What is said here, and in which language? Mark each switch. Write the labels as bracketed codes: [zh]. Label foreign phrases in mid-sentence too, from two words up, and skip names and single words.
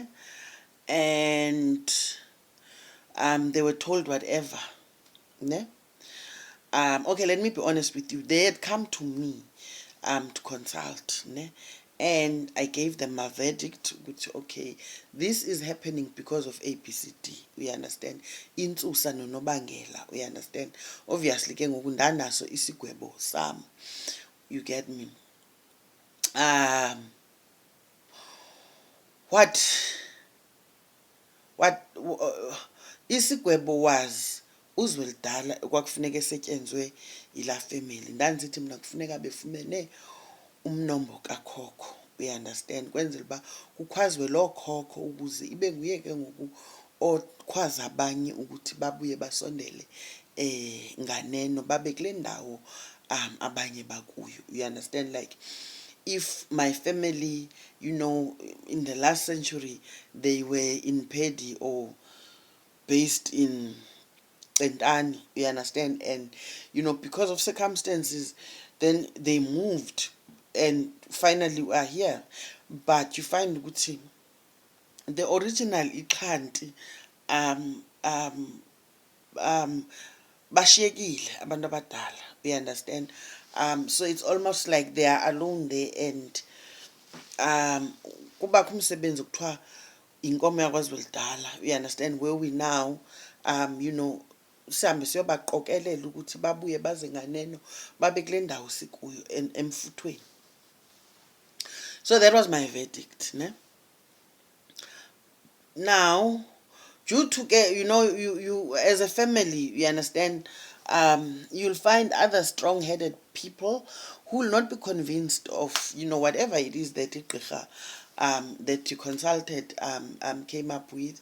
[en] And they were told whatever, ne? Okay, let me be honest with you. They had come to me to consult, ne? And I gave them a verdict, which, okay, this is happening because of ABCD. We understand. [xh] Intsusa nonobangela. [en] We understand. Obviously, [xh] ke ngoku ndanaso isigwebo sam. [en] You get me? What isigwebo was [xh] uzwelidala kwakufuneka esetyenzwe yilaa [en] family. [xh] Ndandithi mna kufuneka befumene umnombo kakhokho. [en] We understand, [xh] kwenzela uba kukhwazwe loo khokho ukuze ibe nguye ke ngoku okhwaza abanye ukuthi babuye basondele nganeno babe kule ndawo abanye bakuyo. [en] You understand, like if my family, in the last century they were in Pedi or based in Entani, you understand, and because of circumstances then they moved and finally we are here. But you find ukuthi the original Ikhanti [xh] bashiyekile abantu abadala. [en] We understand. So it's almost like they are alone there, and [xh] kubakho umsebenzi kuthiwa inkomo yakwaZwelidala. [en] We understand, where we now [xh] sihambe siyobaqokelela ukuthi babuye baze nganeno babe kule ndawo sikuyo emfuthweni. [en] So that was my verdict, ne? Now due to you as a family, you understand, you'll find other strong-headed people who will not be convinced of whatever it is that that you consulted came up with.